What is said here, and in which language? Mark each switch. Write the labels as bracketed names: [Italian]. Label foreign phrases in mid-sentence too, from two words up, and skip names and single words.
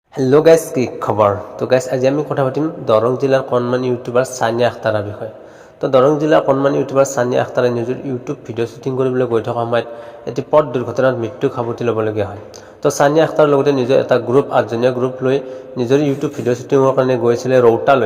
[English] hello guys [Assamese] কি খবৰ। তো গাইছ আজি আমি কথা পাতিম দৰং জিলাৰ কণমানি ইউটিউবাৰ সানিয়া আখতাৰৰ বিষয়ে। তো দৰং জিলাৰ কণমানি ইউটিউবাৰ সানিয়া আখতাৰে নিজৰ ইউটিউব ভিডিঅ' শ্বুটিং কৰিবলৈ গৈ থকা সময়ত এটি পথ দুৰ্ঘটনাত মৃত্যু সাৱটি ল'বলগীয়া হয়। তো সানিয়া আখতাৰৰ লগতে নিজৰ এটা গ্ৰুপ 8জনীয়া গ্ৰুপ লৈ নিজৰ ইউটিউব ভিডিঅ' শ্বুটিঙৰ কাৰণে গৈছিল ৰৌতালৈ।